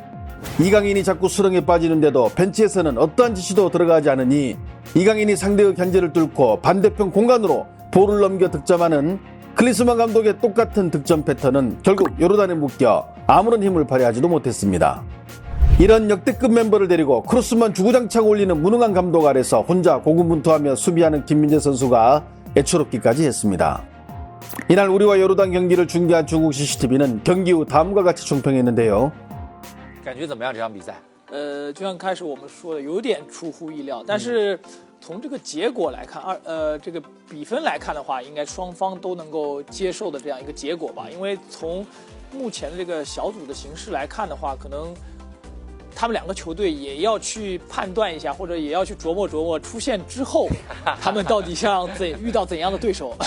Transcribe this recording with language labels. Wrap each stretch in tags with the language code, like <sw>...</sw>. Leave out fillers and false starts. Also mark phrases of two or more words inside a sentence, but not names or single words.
<ko>이강인이 자꾸 수렁에 빠지는데도 벤치에서는 어떠한 지시도 들어가지 않으니 이강인이 상대의 견제를 뚫고 반대편 공간으로 볼을 넘겨 득점하는 클린스만 감독의 똑같은 득점 패턴은 결국 요르단에 묶여 아무런 힘을 발휘하지도 못했습니다. 이런 역대급 멤버를 데리고 크로스만 주구장창 올리는 무능한 감독 아래서 혼자 고군분투하며 수비하는 김민재 선수가 애처롭기까지 했습니다. 이날 우리와 요르단 경기를 중계한 중국 CCTV는 경기 후 다음과 같이 총평했는데요.</ko> <zh>感觉怎么样这场比赛？就像开始我们说的，有点出乎意料，但是从这个结果来看，这个比分来看的话，应该双方都能够接受的这样一个结果吧。因为从目前的这个小组的形势来看的话，可能他们两个球队也要去判断一下，或者也要去琢磨琢磨出线之后，他们到底遇到怎样的对手。</zh>